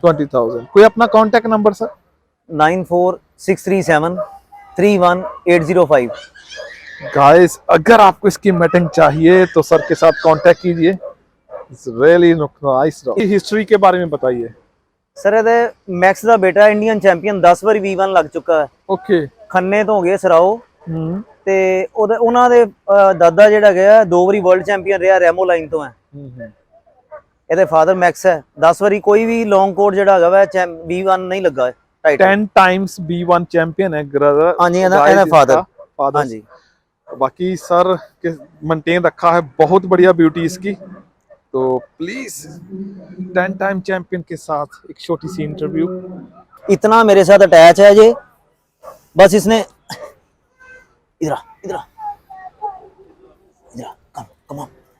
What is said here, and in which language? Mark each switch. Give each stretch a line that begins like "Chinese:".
Hindi: 20,000। कोई अपना contact number sir? 9463731805। Guys अगर आपको इसकी मीटिंग चाहिए तो सर के साथ कांटेक्ट कीजिए।
English: Really nice.
Hindi: हिस्ट्री के बारे में बताइए सर।
Punjabi: मैक्स ਦਾ बेटा इंडियन चैंपियन 10 ਵਾਰੀ V1 ਲੱਗ ਚੁੱਕਾ ਹੈ।
English: Okay.
Punjabi: ਖੰਨੇ ਤੋਂ ਹੋ ਗਏ ਸਰਾਓ। ਤੇ ਉਹਨਾਂ ਦੇ ਦਾਦਾ ਜਿਹੜਾ ਗਿਆ 2 ਵਾਰੀ ਵਰਲਡ ਚੈਂਪੀਅਨ ਰਿਹਾ, ਰੈਮੋ ਲਾਈਨ ਤੋਂ ਹੈ। ਇਹਦੇ ਫਾਦਰ ਮੈਕਸ ਹੈ। 10 ਵਾਰੀ ਕੋਈ ਵੀ ਲੌਂਗ ਕੋਟ ਜਿਹੜਾ ਹੈਗਾ ਵਾ V1 ਨਹੀਂ ਲੱਗਾ ਹੈ।
Hindi: 10 times B1 चैंपियन है ब्रदर। हाँ जी, ਇਹਦਾ फादर। हाँ जी। बाकी सर के मेंटेन रखा है, बहुत बढ़िया ब्यूटी इसकी। तो प्लीज 10 टाइम चैंपियन के साथ एक छोटी सी इंटरव्यू। इतना मेरे साथ अटैच है ये, बस इसने इधर आ, इधर आ, इधर आ,
English: Come on.